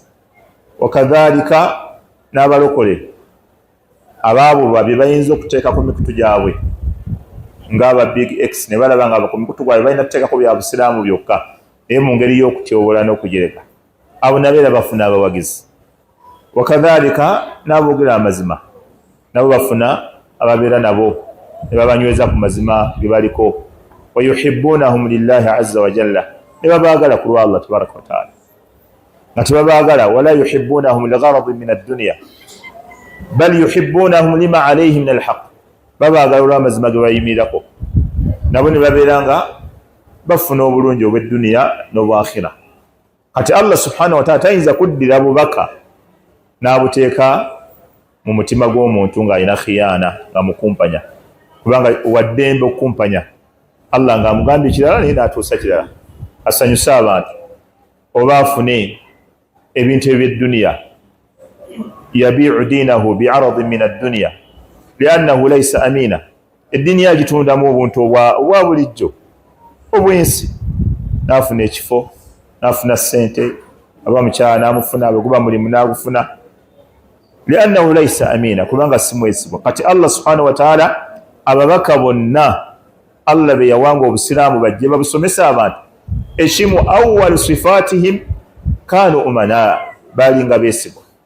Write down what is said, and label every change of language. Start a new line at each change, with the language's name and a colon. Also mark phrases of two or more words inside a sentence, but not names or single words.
Ganda: Wakadhalika n'abalokole abaabo babye bayinza okuteeka ku mikutu gyabwe ng'aba Big X, ne balaba nga ku mikutu gwabwe balina kuteekako bya busiraamu byokka naye mu ngeri y'okutyobola n'okujereka, abo nabo era bafuna abawagizi. Wakadhalika n'aboogera amazima nabo bafuna ababeera nabo ne babanyweza ku mazima ge baliko
Arabic: ويحبونهم لله عز وجل
Ganda: ne babaagala ku lwa Allah
Arabic: تبارك وتعالى
Ganda: nga tebabaagala
Arabic: ولا يحبونهم لغرض من الدنيا بل يحبونهم لما عليهم من الحق
Ganda: babaagala olw'amazima ge bayimirako nabo ne babeeranga bafuna obulungi obw'edduniya n'obwakhira kati Allah
Arabic: سبحانه وتعالى
Ganda: tayinza kuddira bubaka n'abuteeka mu mutima gw'omuntu ng'alina khiyana nga mukumpanya kubanga waddembe okukumpanya Allah ng'amugambye kirala naye n'atuusa kirala asanyusa abantu oba afune ebintu eby'edduniya
Arabic: يبيع دينه بعرض من الدنيا لأنه ليس أمينا الدين
Ganda: yagitundamu obuntu obwa bulijjo obwensi n'afuna ekifo n'afuna ssente aba mukyala n'amufuna abaguba mulimu n'agufuna
Arabic: لأنه ليس أمينا
Ganda: kubanga si mwesigwa kati Allah
Arabic: سبحانه وتعالى
Ganda: ababaka bonna Allah be yawanga obusiraamu bajje babusomesa abantu ekimu
Arabic: أول صفاتهم كانوا أمناء
Ganda: balinga besigwa